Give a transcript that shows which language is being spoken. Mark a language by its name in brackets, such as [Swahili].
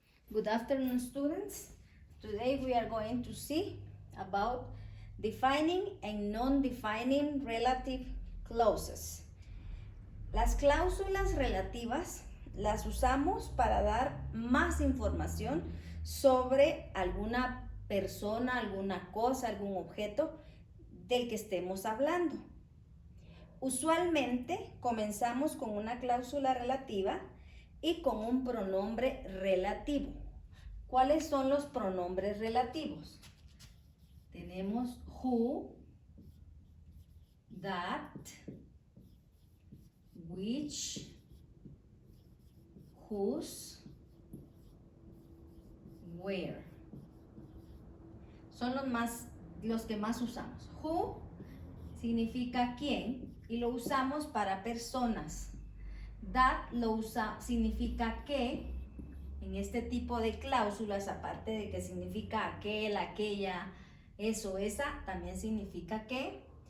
[English] Good afternoon, students. Today we are going to see about defining and non-defining relative clauses. [Spanish] Las cláusulas relativas las usamos para dar más información sobre alguna persona, alguna cosa, algún objeto del que estemos hablando. Usualmente comenzamos con una cláusula relativa y con un pronombre relativo. ¿Cuáles son los pronombres relativos? Tenemos who, that, which, whose, where. Son los que más usamos. Who significa quién y lo usamos para personas. That significa qué. En este tipo de cláusulas, aparte de que significa aquel, aquella, eso, esa, también significa qué.